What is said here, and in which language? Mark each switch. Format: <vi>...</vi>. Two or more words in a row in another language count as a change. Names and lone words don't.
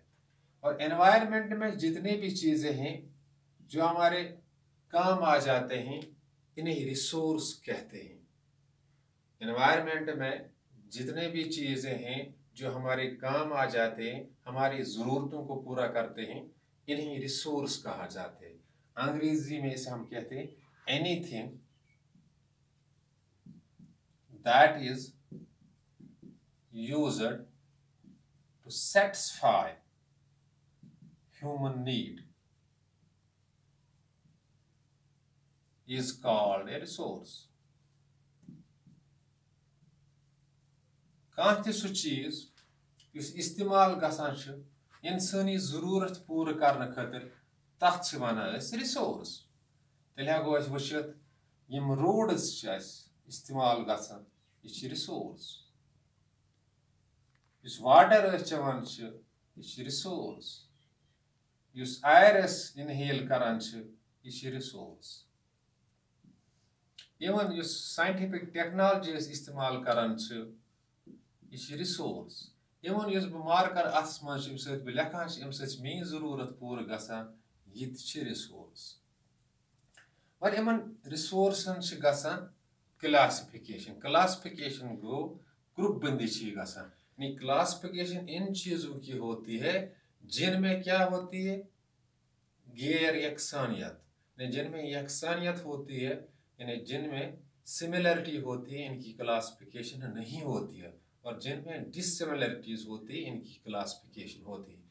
<hi>और एनवायरनमेंट में जितनी भी चीजें हैं जो हमारे काम आ जाते हैं इन्हें रिसोर्स कहते हैं. एनवायरनमेंट में जितने भी चीजें हैं जो हमारे काम आ जाते हैं, हमारी ज़रूरतों को पूरा करते हैं, इन्हें रिसोर्स कहा जाते हैं. अंग्रेजी में इसे हम कहते हैं</hi> <en>anything that is used to satisfy human need is called a resource.</en> <ks>کہاں تی سُہ چیز یُس استعمال گژھان چھ انسانی ضرورت پورا کرنے خاطر تتھ چھ ونان اسۍ ریسورس. تیل ہیکو اسۍ وچھِتھ یم روڈز چھ اسۍ استعمال گژھان یہ چھ ریسورس. یُس واٹر اسۍ چیوان چھ یہ چھ ریسورس. یُس ایئر اسۍ اِنہیل کران چھ یہ چھ ریسورس. Even یُس</ks> <en>scientific technology</en> <ks>استعمال کران چھ یہ ریسورس. Even یُس بہٕ مارکر اتھس منز امہ سٟتۍ بہٕ لیکھان امہ سٟتۍ میٚن ضرورت پور گژھان یہ چھ ریسورس. اور اِمن ریسورسن چھ گژھان کلاسیفکیشن گو گروپ بندی چھ گژھان.</ks> <hi>नहीं क्लासिफिकेशन इन चीजों की होती है जिनमें क्या होती है गैर यकसानियत. नहीं जिनमें यकसानियत होती है यानी जिनमें सिमिलरिटी होती है इनकी क्लासिफिकेशन नहीं होती है, और जिनमें डिससिमिलरिटीज होती है इनकी क्लासिफिकेशन होती है.</hi>